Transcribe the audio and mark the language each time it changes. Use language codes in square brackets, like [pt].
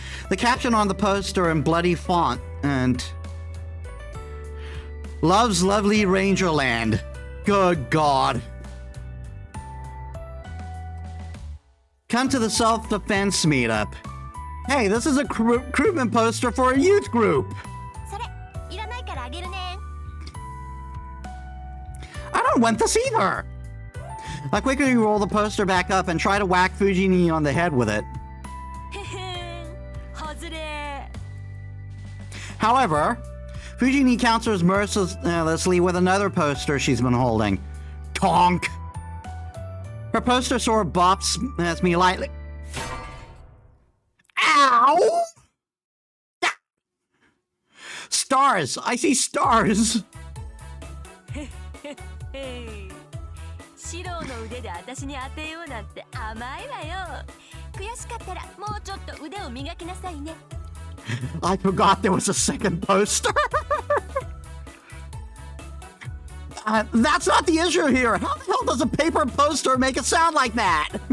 [en] The caption on the poster in bloody font and "Love's lovely Rangerland." Good God. Come to the self-defense meetup. Hey, this is a recruitment poster for a youth group. [ja] それいらないからあげるね。 [en] I don't want this either. I quickly roll the poster back up and try to whack Fujini on the head with it. [ja] へへん。外れ。 [en] However, Fujini counters mercilessly with another poster she's been holding. Tonk! Her poster sort of bops at me lightly. Ow! Stars! I see stars! [ja] シロの腕で私に当てようなんて甘いわよ。悔しかったらもうちょっと腕を磨きなさいね。 [en] I forgot there was a second poster. That's not the issue here. How the hell does a paper poster make it sound like that?